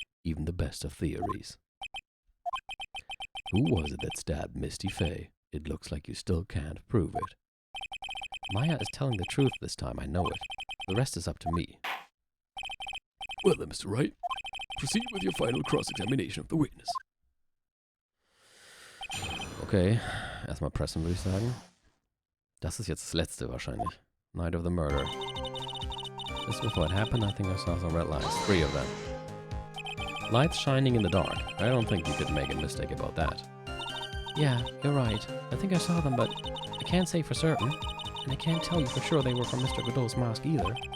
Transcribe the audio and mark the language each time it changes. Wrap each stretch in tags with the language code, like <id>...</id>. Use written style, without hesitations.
<en>Even the best of theories. Who was it that stabbed Misty Fey? It looks like you still can't prove it. Maya is telling the truth this time, I know it. The rest is up to me. Well then, Mr. Wright, proceed with your final cross-examination of the witness.</en> <de>Okay, erstmal pressen, würde ich sagen. Das ist jetzt das letzte wahrscheinlich.</de> <en>Night of the murder. Just before it happened, I think I saw some red lights. 3 of them. Lights shining in the dark. I don't think you could make a mistake about that. Yeah, you're right. I think I saw them, but I can't say for certain. And I can't tell you for sure they were from Mr. Godot's mask either.</en>